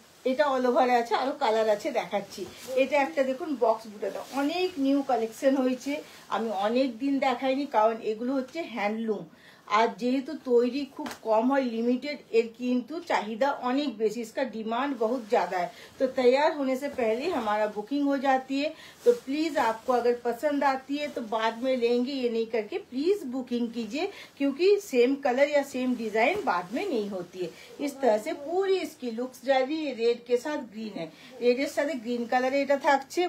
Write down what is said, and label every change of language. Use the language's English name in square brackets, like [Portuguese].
[Bangla] এটা অল ওভারে আছে, আরো কালার আছে দেখাচ্ছি। এটা একটা দেখুন বক্স বুটাটা, অনেক নিউ কালেকশন হয়েছে। আমি অনেক দিন দেখাইনি কারণ এগুলো হচ্ছে হ্যান্ডলুম। আর যেহেতু তৈরি খুব কম হয়, लिमिटेड, এর কিন্তু চাহিদা অনেক বেশি, [Hindi] इसका डिमांड बहुत ज़्यादा है। तो तैयार होने से पहले हमारा बुकिंग हो जाती है। तो प्लीज़ आपको अगर पसंद आती है तो बाद में लेंगे, ये नहीं करके प्लीज़ बुकिंग कीजिए, क्योंकि सेम कलर या सेम डिज़ाइन बाद में नहीं होती है। इस तरह से पूरी इसकी लुक्स जा रही है। रेड के साथ ग्रीन है, [Bangla] रेडের সাথে গ্রিন কালারে এটা থাকছে।